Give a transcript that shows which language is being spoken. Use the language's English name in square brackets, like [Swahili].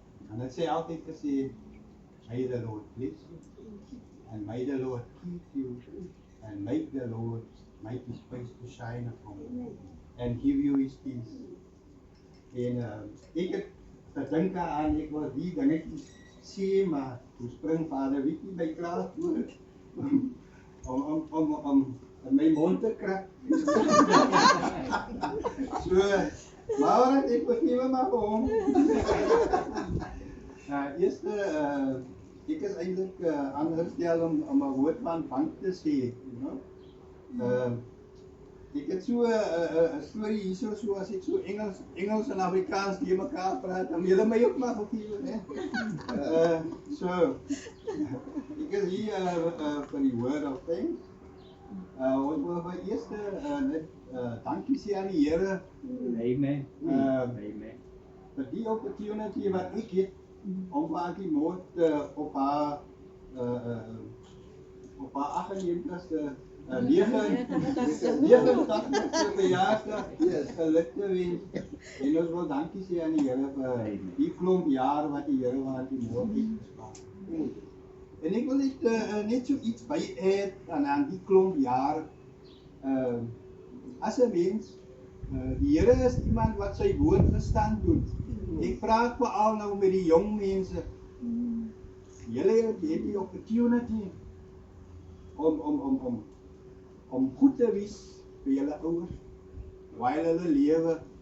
[Afrikaans] En ek sê altyd gesê, [English] may the Lord bless you, and may the Lord keep you, and make the Lord make His face to shine upon you, and give you His peace. [Afrikaans] En ek het gedink aan, ek wil die dingetjies sê, maar toe spring Vader Wiekie my klaar voor om my mond te krak. So, maar ek vergewe maar vir hom. Eerste, ek is eintlik aangestel om 'n woord van dank te sê, [English] you know. [Afrikaans] Ek het so 'n storie hierso, so as ek so Engels en Afrikaans die mekaar praat, dan julle my ook maar vergewe, né? So, ek is hier vir die [English] word of thanks. [Afrikaans] Ons wil vir eerste net dankie sê aan die Here. Amen. Amen. Vir die opportunity wat ek het om aan die moord op haar 98ste 89ste verjaarsdag geluk te wens. En ons wil dankie sê aan die Here vir die klomp jaar wat die Here aan die moord het gespaar. En ek wil net so iets by add aan die klomp jaar. As 'n mens, die Here is iemand wat sy woord gestand doen. Ek praat veral nou met die jong mense. Julle het die opportunity om goed te wees vir julle ouers terwyl hulle lewe.